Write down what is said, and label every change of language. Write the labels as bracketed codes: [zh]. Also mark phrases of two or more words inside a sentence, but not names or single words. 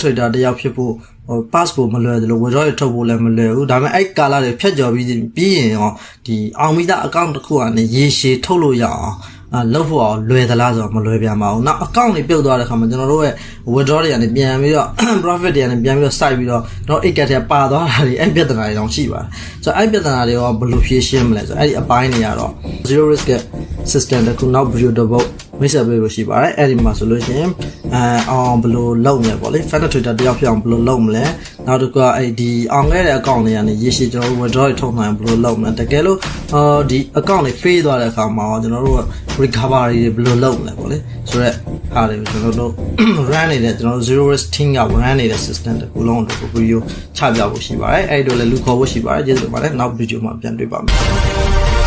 [my] trader တယောက်ဖြစ်ဖို့passport မလွယ်သလို withdraw ထုတ်ဖို့လည်းမလွယ်ဘူးဒါပေမဲ့အဲ့ကာလတွေဖြတ်ကျော်ပြီးရင်ရောဒီအောင်မိသား account တစ်ခုကနေရေရှည်ထုတ်လို့ရအောင်လုပ်ဖို့အောင်လွယ်သလားဆိုတော့မလွယ်ပြန်ပါဘူး။နောက် account တွေပြုတ်သွားတဲ့ခါမှာကျွန်တော်တို့ရဲ့ withdraw တွေကနေပြန်ပြီးတော့ profit တွေကနေပြန်ပြီးတော့ စိုက်ပြီးတော့တော့ 8 cat ထဲပါသွားတာတွေအဲ့ပြဿနာတွေတောင်ရှိပါတယ်။ဆိုတော့အဲ့ပြ ဿနာတွေကဘယ်လိုဖြေရှင်းမလဲဆိုတော့အဲ့ဒီအပိုင်းတွေကတော့ [en] zero risk system [my] တခုနောက် video တစ်ပုတ်မိတ်ဆက်ပေးလို့ရှိပါတယ်။အဲ့ဒီမှာ ဆိုလို့ရှိရင်အောင်ဘယ်လိုလုပ်မလဲပေါ့လေ [en] finance trader [my] တယောက်ဖြစ်အောင်ဘယ်လိုလုပ်မလဲနောက်တစ်ခုကအဲ့ဒီအောင်ခဲ့တဲ့ account တွေကနေရေရှည်ကျွန်တော်တို့ withdraw တွေထုတ်နိုင်ဘယ်လိုလုပ်မလဲတကယ်လို့ဒီ account တွေ fail သွားတဲ့အခါမှာကျွန်တော်တို့ recovery တွေဘယ်လိုလုပ်မလဲပေါ့လေဆိုတော့အားတွေကျွန်တော်တို့ run နေတဲ့ကျွန်တော်တို့ [en] zero risk team [my] က run နေတဲ့ system တခုလုံးကို video ချပြဖို့ရှိပါတယ်အဲ့ဒီတော့လည်းလူခေါ်ဖို့ရှိပါတယ်ကျေးဇူးတင်ပါတယ်နောက် video မှာပြန်တွေ့ပါမယ်